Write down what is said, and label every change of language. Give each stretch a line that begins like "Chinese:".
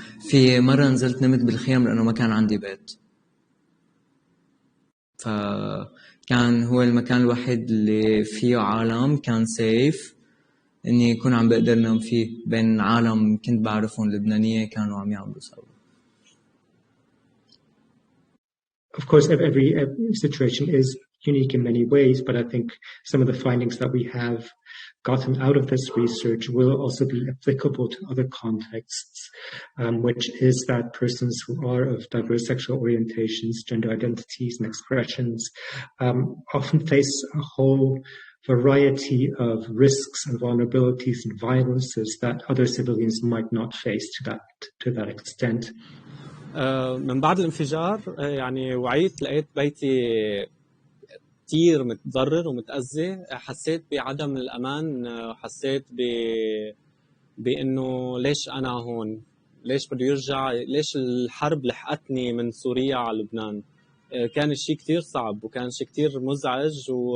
Arabic: في مرة نزلت نمت بالخيام لأنه ما كان عندي بيت، فكان هو المكان الوحيد اللي فيه عالم كان سيف إني يكون عم بقدر نام فيه بين عالم كنت بعرفهم لبنانية كانوا عم يعملوا سوا.
English: Of course, every situation is unique in many ways, but I think some of the findings that we have gotten out of this research will also be applicable to other contexts, which is that persons who are of diverse sexual orientations, gender identities, and expressions often face a whole variety of risks and vulnerabilities and violences that other civilians might not face to that extent.
Arabic: من بعد الانفجار يعني وعيت لقيت بيتي كتير متضرر ومتأذي. حسيت بعدم الأمان، حسيت بأنه ليش أنا هون، ليش بده يرجع، ليش الحرب لحقتني من سوريا على لبنان. كان الشيء كتير صعب وكان شيء كتير مزعج